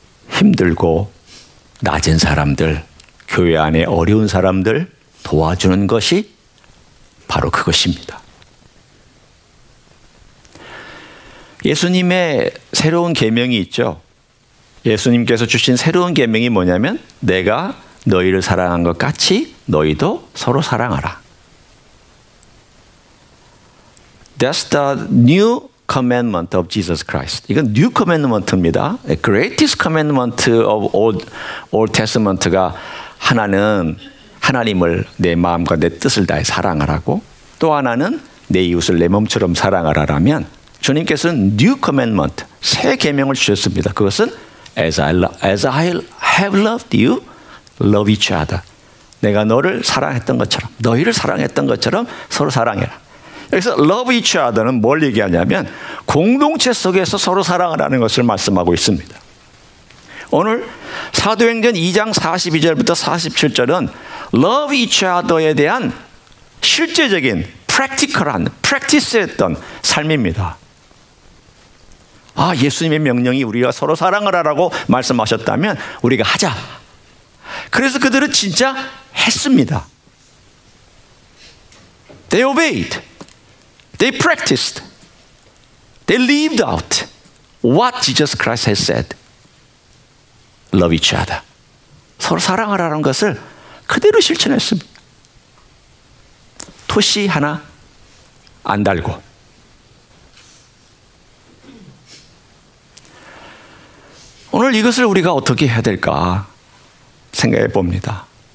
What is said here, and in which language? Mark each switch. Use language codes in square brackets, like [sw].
[ko] 힘들고 낮은 사람들, 교회 안에 어려운 사람들 도와주는 것이 바로 그것입니다. 예수님의 새로운 계명이 있죠. 예수님께서 주신 새로운 계명이 뭐냐면 내가 너희를 사랑한 것 같이 너희도 서로 사랑하라. [en] That's the new commandment of Jesus Christ. [ko] 이건 new commandment입니다. [en] The greatest commandment of Old Testament [ko] 가 하나는 하나님을 내 마음과 내 뜻을 다해 사랑하라고, 또 하나는 내 이웃을 내 몸처럼 사랑하라라면 주님께서는 new commandment, 새 계명을 주셨습니다. 그것은 [en] as I have loved you, love each other. [ko] 내가 너를 사랑했던 것처럼, 너희를 사랑했던 것처럼 서로 사랑해라. 여기서 [en] love each other [ko] 는 뭘 얘기하냐면 공동체 속에서 서로 사랑하라는 것을 말씀하고 있습니다. 오늘 사도행전 2장 42절부터 47절은 [en] love each other [ko] 에 대한 실제적인 practical한, practice했던 삶입니다. 아, 예수님의 명령이 우리가 서로 사랑을 하라고 말씀하셨다면 우리가 하자. 그래서 그들은 진짜 했습니다. [en] They obeyed. They practiced. They lived out what Jesus Christ has said. Love each other. [ko] 서로 사랑하라는 것을 그대로 실천했습니다. 토시 하나 안 달고. 오늘 이것을 우리가 어떻게 해야 될까 생각해 봅니다.